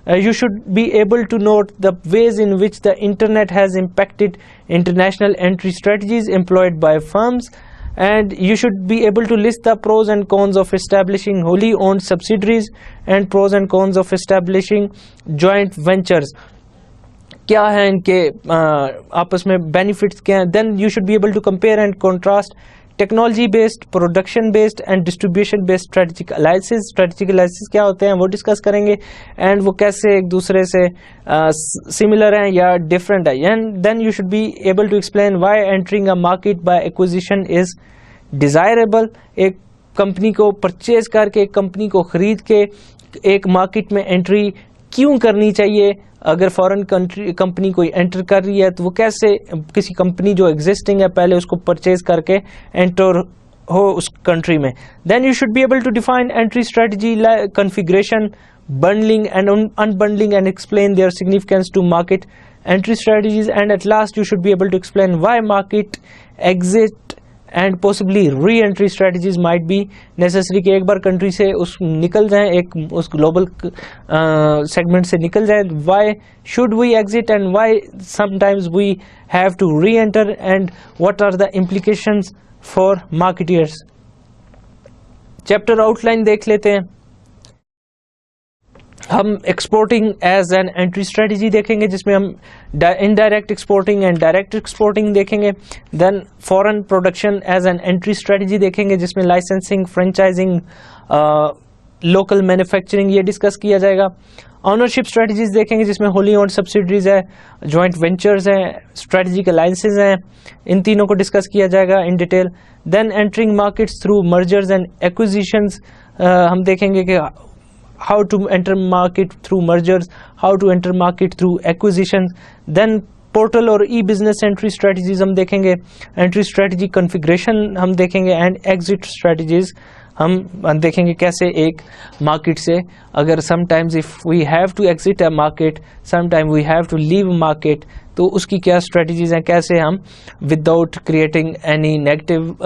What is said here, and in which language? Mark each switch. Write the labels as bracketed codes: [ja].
[en] You should be able to note the ways in which the internet has impacted international entry strategies employed by firms, and you should be able to list the pros and cons of establishing wholly owned subsidiaries and pros and cons of establishing joint ventures. [ur] کیا ہے ان کے آپس میں benefits کیا ہیں. [en] Then you should be able to compare and contrast technology based, production based and distribution based strategic alliances. [ur] Strategic alliances کیا ہوتے ہیں وہ ڈسکس کریں گے, اینڈ وہ کیسے ایک دوسرے سے سملر ہیں یا ڈفرینٹ ہے. [en] And then you should be able to explain why entering a market by acquisition is desirable. [ur] ایک کمپنی کو پرچیز کر کے, ایک کمپنی کو خرید کے ایک مارکیٹ میں انٹری کیوں کرنی چاہیے. اگر فورن کمپنی کوئی انٹر کر رہی ہے تو وہ کیسے کسی کمپنی جو ایگزسٹنگ ہے پہلے اس کو پرچیز کر کے انٹر ہو اس کنٹری میں. [en] Then you should be able to define entry strategy, configuration, bundling and unbundling and explain their significance to market entry strategies. And at last you should be able to explain why market exit and possibly re-entry strategies might be necessary. [ur] کہ ایک بار country سے اس نکل جائیں, ایک اس global segment سے نکل جائیں. [en] why should we exit and why sometimes we have to re-enter and what are the implications for marketeers. [ur] Chapter out line دیکھ لیتے ہیں. ہم exporting as an entry strategy دیکھیں گے جس میں ہم indirect exporting and direct exporting دیکھیں گے. دین فورن production as an entry strategy دیکھیں گے جس میں لائسنسنگ, فرینچائزنگ, لوکل مینوفیکچرنگ یہ ڈسکس کیا جائے گا. آنرشپ اسٹریٹجیز دیکھیں گے جس میں ہولی اونڈ سبسڈریز ہے, جوائنٹ وینچرز ہیں, اسٹریٹجک الائنسز ہیں, ان تینوں کو ڈسکس کیا جائے گا in detail. Then entering markets through mergers and accusations, ہم دیکھیں گے کہ [en] how to enter market through mergers, how to enter market through acquisitions. [ur] Then portal اور ای بزنس انٹری اسٹریٹجیز ہم دیکھیں گے, انٹری اسٹریٹجی کنفیگریشن ہم دیکھیں گے, اینڈ ایگزٹ اسٹریٹجیز ہم دیکھیں گے کیسے ایک مارکیٹ سے اگر [en] sometimes if we have to exit a market, [ur] some time we have to leave a market, تو اس کی کیا اسٹریٹجیز ہیں, کیسے ہم وداؤٹ کریٹنگ اینی نیگیٹو